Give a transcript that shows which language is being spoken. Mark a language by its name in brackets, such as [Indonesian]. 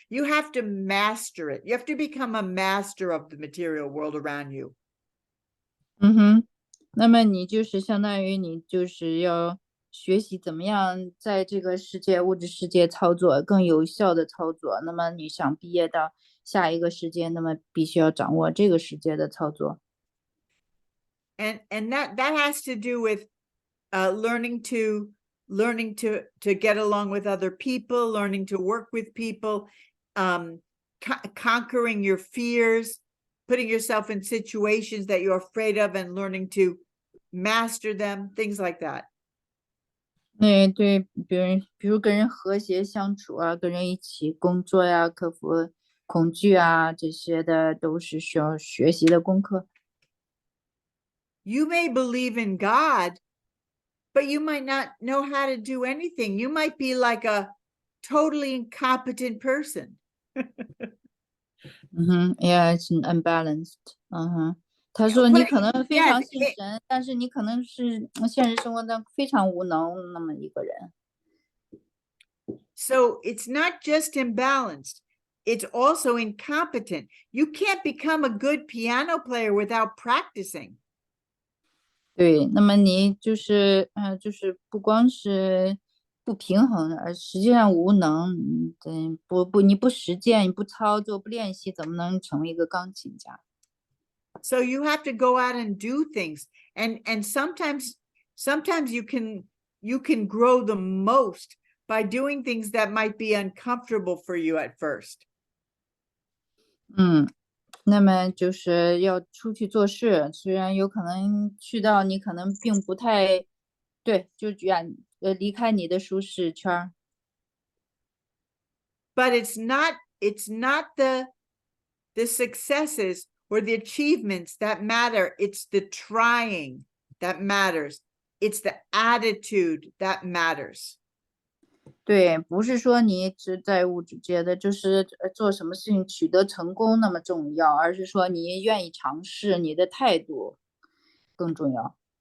[English] You have to master it. You have to become a master of the material world around you. [Chinese] 那么你就是相当于你就是要学习怎么样在这个物质世界操作更有效的操作。那么你想毕业到下一个世界，那么必须要掌握这个世界的操作。 [English] And that has to do with learning to get along with other people, learning to work with people, conquering your fears, putting yourself in situations that you're afraid of and learning to master them, things like that. [Chinese] 对，比如跟人和谐相处啊，跟人一起工作呀，克服恐惧啊，这些的都是需要学习的功课。 [English] You may believe in God, but you might not know how to do anything. You might be like a totally incompetent person. Yeah, it's unbalanced. [Chinese] 他说你可能非常信 [English] Yes, [Chinese] 神，但是你可能是现实生活中非常无能那么一个人。 [English] So it's not just imbalanced, it's also incompetent. You can't become a good piano player without practicing. [Chinese] 对，那么你就是不光是不平衡，而实际上无能。你不实践，你不操作，不练习，怎么能成为一个钢琴家？ [English] So you have to go out and do things, and sometimes you can grow the most by doing things that might be uncomfortable for you at first. [Chinese] 那么就是要出去做事，虽然有可能去到你可能并不太对，就离开你的舒适圈。 [English] But it's not the successes or the achievements that matter. It's the trying that matters. It's the attitude that matters. [Chinese] 对，不是说你只在物质界的，就是做什么事情取得成功那么重要，而是说你愿意尝试，你的态度更重要。